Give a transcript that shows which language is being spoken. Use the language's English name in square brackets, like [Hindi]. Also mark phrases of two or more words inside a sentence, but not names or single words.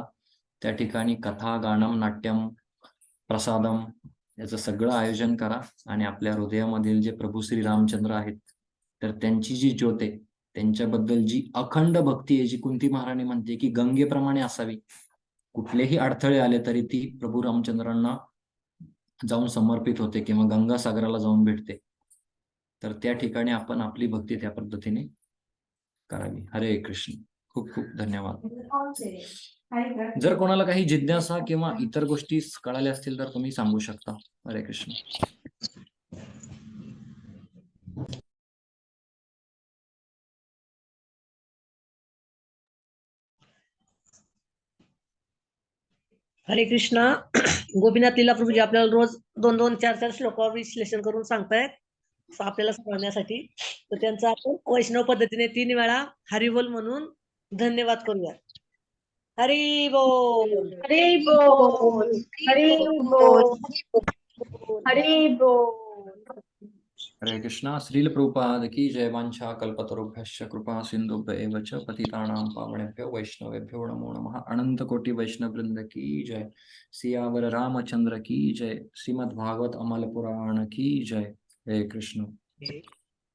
[Marathi] त्या ठिकाणी कथा, गाणं, नाट्यम, प्रसादम याचं सगळं आयोजन करा आणि आपल्या हृदयामधील जे प्रभू श्री रामचंद्र आहेत तर त्यांची जी ज्योत आहे, त्यांच्याबद्दल जी अखंड भक्ती आहे, जी कुंती महाराणी म्हणते की गंगेप्रमाणे असावी, कुठलेही अडथळे आले तरी ती प्रभू रामचंद्रांना जाऊन समर्पित होते किंवा गंगासागराला जाऊन भेटते. तर त्या ठिकाणी आपण आपली भक्ती त्या पद्धतीने करावी. [Sanskrit] हरे कृष्ण. [Marathi] खूप खूप धन्यवाद. जर कोणाला काही जिज्ञासा किंवा इतर गोष्टी कळाल्या असतील तर तुम्ही सांगू शकता. [Sanskrit] हरे कृष्ण. हरे कृष्णा. [Marathi] गोपीनाथ लीला प्रभूजी आपल्याला रोज 2-2, 4-4 श्लोकावर विश्लेषण करून सांगतायत आपल्याला समजण्यासाठी. तर त्यांचा आपण वैष्णव पद्धतीने 3 वेळा हरिबोल म्हणून धन्यवाद करूया. [Sanskrit] हरी बोल, हरी बोल, हरी बोल, हरी बोल. हरे कृष्णा. [Hindi] श्रील प्रभुपाद की जय. [Sanskrit] वांछा कल्पतरुभ्यश्च कृपा सिंधुभ्य एव च पतितानां पावनेभ्यो वैष्णवेभ्यो नमो नमः. [Hindi] अनंत कोटि वैष्णव वृंद की जय. सियावर रामचंद्र की जय. श्रीमद् भागवत अमल पुराण की जय. [Sanskrit] हरे कृष्ण.